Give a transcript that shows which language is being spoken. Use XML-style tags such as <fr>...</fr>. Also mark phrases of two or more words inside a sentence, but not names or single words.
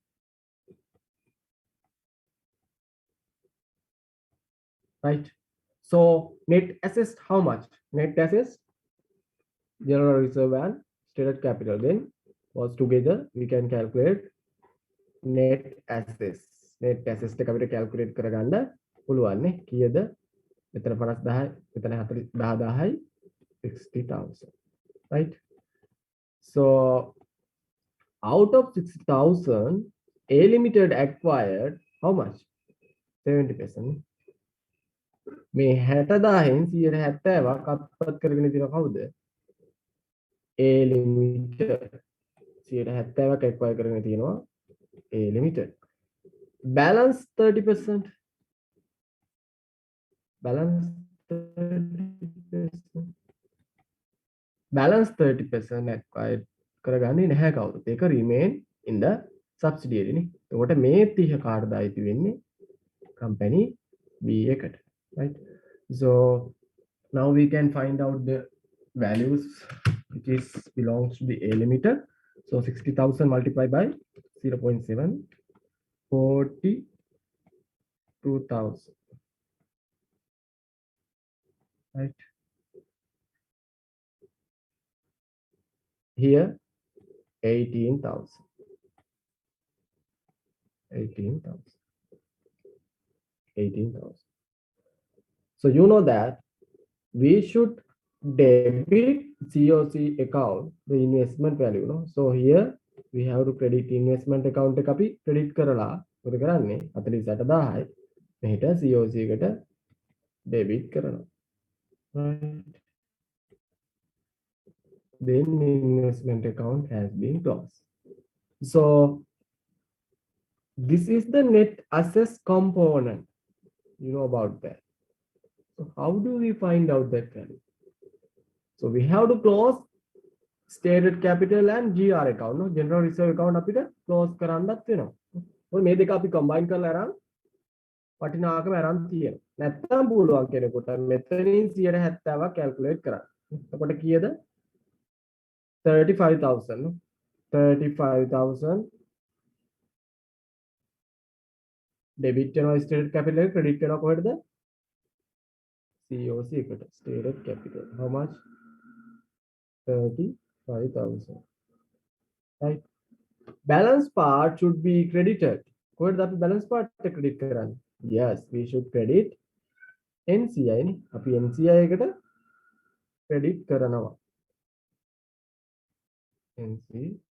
<en>Right. So net assets how much? Net assets, general reserve and stated capital. Then was together we can calculate net assets. Net assets</en> <si>එක අපිට calculate කරගන්න පුළුවන් නේ. කීයද? මෙතන 50,000, මෙතන 40,000යි 60,000.</si> <en>Right? So out of 60,000, A Limited acquired how much? 70%.</en> <si>මේ 60,000න් 70%ක් අත්පත් කරගෙන තියෙන කවුද? A Limited. 70%ක් acquire කරගෙන තියෙනවා A Limited.</si> <en>Balance 30%. Balance 30%. Balance 30% acquired</en> <si>කරගන්නේ නැහැ කවුරුත්. ඒක</si> <en>remain in the subsidiary</en> <si>නේ. එතකොට මේ 30 කාටද අයිති වෙන්නේ? company B එකට.</si> <en>Right? So now we can find out the values which is belongs to the A Limited. So 60,000 multiplied by 0.7, 42,000. Right? Here 18,000. 18,000. 18,000. So you know that we should debit COC account the investment value. No? So here we have to credit investment account</en> <si>එක අපි credit කරලා මොකද කරන්නේ 48,000යි මෙහෙට COC එකට debit කරනවා.</si> <en>Right? Then investment account has been closed. So this is the net assets component. You know about that. So how do we find out that value? So we have to close stated capital and GR account.</en> <si>No?</si> <en>General reserve account</en> <si>අපිට close කරන්නත් වෙනවා. මොකද මේ දෙක අපි combine කරලා අරන් වටිනාකම අරන් තියෙනවා. නැත්තම් පුළුවන් කෙනෙකුට මෙතනින් 70%ක් calculate කරන්න. එතකොට කීයද? 35,000. No? 35,000 debit වෙනවා stated capital එක credit වෙනවා කොහෙටද? COC එකට.</si> <en>Stated capital. How much? 35,000. Right? Balance part should be credited. What that balance part credit කරන්නේ? Yes, we should credit NCI නේ.</en> <si>අපි NCI එකට credit කරනවා.</si> <en>NCI.</en>